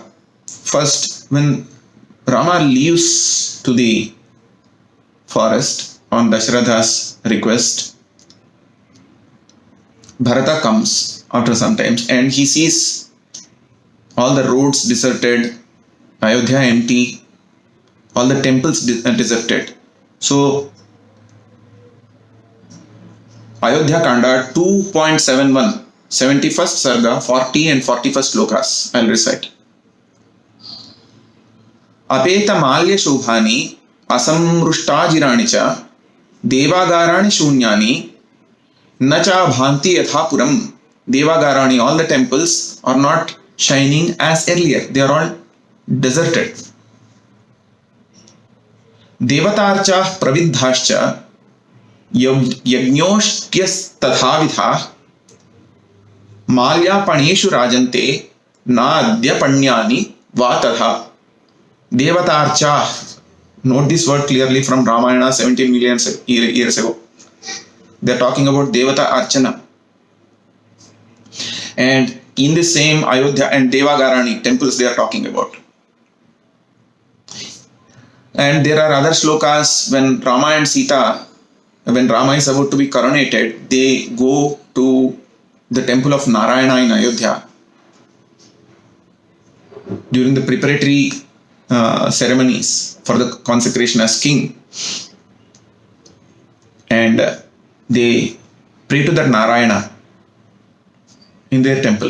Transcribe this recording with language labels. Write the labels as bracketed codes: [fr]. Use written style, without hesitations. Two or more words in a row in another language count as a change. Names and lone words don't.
[en] First, when Rama leaves to the forest on Dashratha's request, Bharata comes after some time and he sees all the roads deserted, Ayodhya empty, all the temples deserted. So Ayodhya Kanda 2.71, 71st Sarga, 40 and 41st Lokas. I'll recite. [sa] Apeta malya shobhani asamrushtajirani cha devagarani shunyani nacha bhanti yathapuram. [en] Devagarani, all the temples are not shining as earlier. They are all deserted. [sa] Devatarcha pravidhascha yajñoshtyas tathavitha malya paneshu rajante na adya panyani va tatha. [en] Devatarcha. Note this word clearly from Ramayana 17 million years ago. They are talking about [sa] Devata Archana. [en] And in the same Ayodhya and Devagarani temples they are talking about. And there are other slokas when Rama and Sita, when Rama is about to be coronated, they go to the temple of Narayana in Ayodhya during the preparatory ceremonies for the consecration as king, and they pray to that Narayana in their temple.